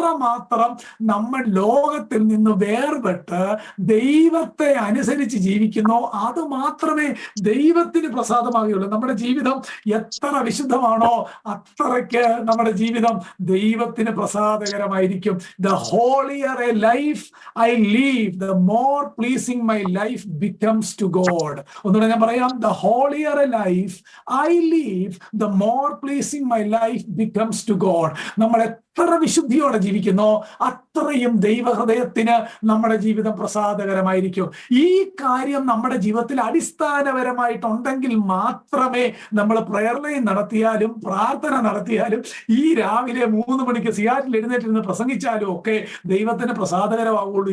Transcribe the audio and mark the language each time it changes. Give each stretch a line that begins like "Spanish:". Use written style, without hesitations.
Malayalam: മാത്രം നമ്മൾ ലോകത്തിൽ നിന്ന് വേർപെട്ട് ദൈവത്തെ അനുസരിച്ച് ജീവിക്കുന്നോ അത് മാത്രമേ ദൈവത്തിന് പ്രസാദമാകുകയുള്ളൂ. നമ്മുടെ ജീവിതം എത്ര വിശുദ്ധമാണോ അത്രയ്ക്ക് നമ്മുടെ ജീവിതം ദൈവത്തിന് പ്രസാദകരമായിരിക്കും.
English: The holier a life I live, the more pleasing my life becomes to God.
Malayalam: ഒന്നുകൂടെ ഞാൻ പറയാം.
English: The holier a life I live, the more pleasing my life becomes to God.
Malayalam: നമ്മൾ എത്ര വിശുദ്ധിയോടെ ജീവിക്കുന്നോ അത്രയും ദൈവഹൃദയത്തിന് നമ്മുടെ ജീവിതം പ്രസാദകരമായിരിക്കും. ഈ കാര്യം നമ്മുടെ ജീവിതത്തിൽ അടിസ്ഥാനപരമായിട്ടുണ്ടെങ്കിൽ മാത്രമേ നമ്മൾ പ്രയർ ലൈൻ നടത്തിയാലും പ്രാർത്ഥന നടത്തിയാലും ഈ രാവിലെ 3 മണിക്ക് സിയാറ്റിൽ എഴുന്നേറ്റിരുന്ന് പ്രസംഗിച്ചാലും ഒക്കെ ദൈവത്തിന് പ്രസാദകരമാവുള്ളൂ.